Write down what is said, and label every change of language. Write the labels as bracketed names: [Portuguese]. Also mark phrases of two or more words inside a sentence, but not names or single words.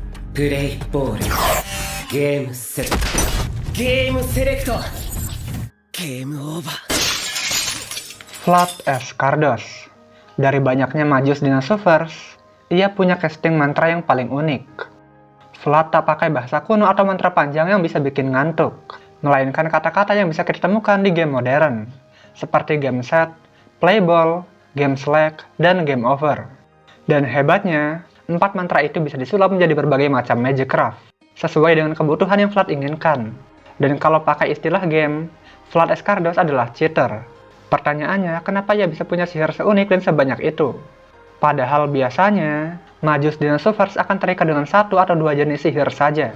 [English] play ball game set game select game over. [Indonesian] Vlad Escardos. Dari banyaknya Majus Dinosaurs, ia punya casting mantra yang paling unik. Vlad tak pakai bahasa kuno atau mantra panjang yang bisa bikin ngantuk, melainkan kata-kata yang bisa kita temukan di game modern, seperti [English] game set, play ball, game select, [Indonesian] dan [English] game over. [Indonesian] Dan hebatnya, 4 mantra itu bisa disulap menjadi berbagai macam [English] magic craft, [Indonesian] sesuai dengan kebutuhan yang Vlad inginkan. Dan kalau pakai istilah game, Vlad Escardos adalah cheater. Pertanyaannya, kenapa ia bisa punya sihir seunik dan sebanyak itu? Padahal biasanya, Majus Dinosaurs akan terikat dengan 1 atau 2 jenis sihir saja.